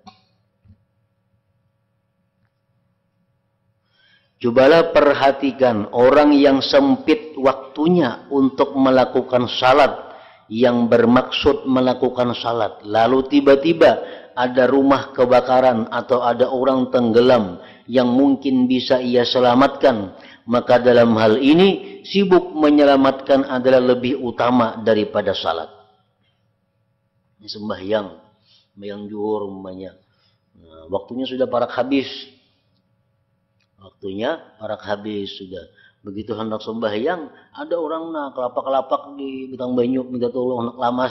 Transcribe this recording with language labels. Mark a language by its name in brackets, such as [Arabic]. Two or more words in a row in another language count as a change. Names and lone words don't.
[Indonesian] Cobalah perhatikan orang yang sempit waktunya untuk melakukan salat, yang bermaksud melakukan salat, lalu tiba-tiba ada rumah kebakaran atau ada orang tenggelam yang mungkin bisa ia selamatkan, maka dalam hal ini sibuk menyelamatkan adalah lebih utama daripada salat. [Banjar] Sembahyang zuhur umpamanya, nah, waktunya sudah parak habis. Sudah. Begitu hendak sembahyang, ada orang kelapak-kelapak di betang banyu minta tolong hendak lamas.